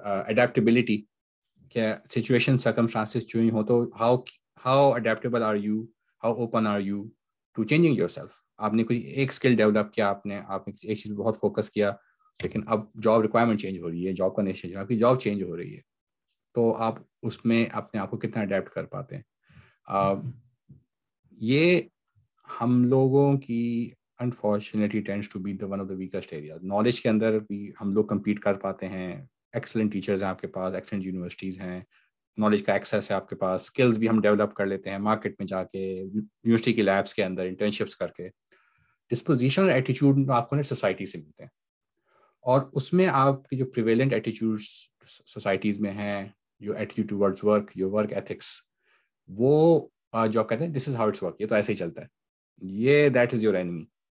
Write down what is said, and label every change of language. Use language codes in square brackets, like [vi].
[en] Adaptability, کہ situation circumstances جو ہی ہو تو how adaptable are you, how open are you to changing yourself. [ur] آپ نے کوئی ایک اسکل ڈیولپ کیا, آپ نے ایک چیز بہت فوکس کیا, لیکن اب جاب ریکوائرمنٹ چینج ہو رہی ہے, جاب کا نیچر چینج, آپ کی جاب چینج ہو رہی ہے, تو آپ اس میں اپنے آپ کو کتنا اڈیپٹ کر پاتے ہیں. یہ ہم لوگوں کی [en] unfortunately tends to be the one of the weakest areas. [ur] Knowledge کے اندر بھی ہم لوگ کمپیٹ کر پاتے ہیں, ایکسلنٹ ٹیچرز ہیں آپ کے پاس, ایکسلنٹ یونیورسٹیز ہیں, نالج کا ایکسیس ہے آپ کے پاس, اسکلز بھی ہم ڈیولپ کر لیتے ہیں مارکیٹ میں جا کے, یونیورسٹی کے لیبس کے اندر انٹرنشپس کر کے. ڈسپوزیشن اور ایٹیچیوڈ آپ کو نا سوسائٹی سے ملتے ہیں, اور اس میں آپ کی جو پریویلنٹ ایٹیچیوڈس سوسائٹیز میں ہیں, جو attitude towards work, your work ethics, وہ جو آپ کہتے ہیں [en] this is how it's work, [ur] یہ تو ایسے ہی چلتا ہے, یہ [en] That is your enemy.